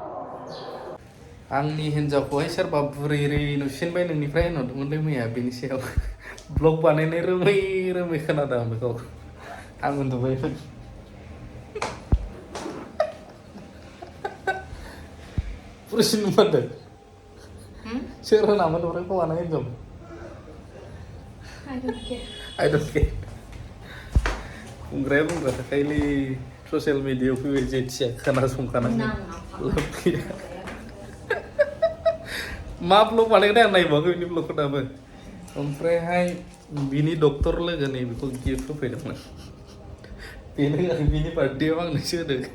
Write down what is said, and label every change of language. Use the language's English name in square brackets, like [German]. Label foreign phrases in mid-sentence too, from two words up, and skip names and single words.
[Bodo] आंनि हिन्जावखौहाय सोरबा बुरैरै नुसिनबाय नोंनिफ्राय नुदोंमोनलै मैया बेनि सायाव ब्लग बानायनाय रोमै रोमै खोनादों आं बेखौ आं उन्दुबायमोन पुरुसिन नुमारदों सोर होनामोन ओमफ्राय हौवाना हिन्जाव [English] I don't care. [Bodo] बुंग्राया बुंग्रा थाखायलै ससियेल मिडियायाव फैबाय जेथिया खोनासंखानांगौ लाब गैया मा ब्लग बानायगोन आं नायबावाखै बिनि ब्लगखौ दाबो ओमफ्रायहाय बिनि डक्टर लोगो नै बेखौ गिफ्ट होफैदोंमोन बेनो बिनि बार्थडेआव आंनोसो होदों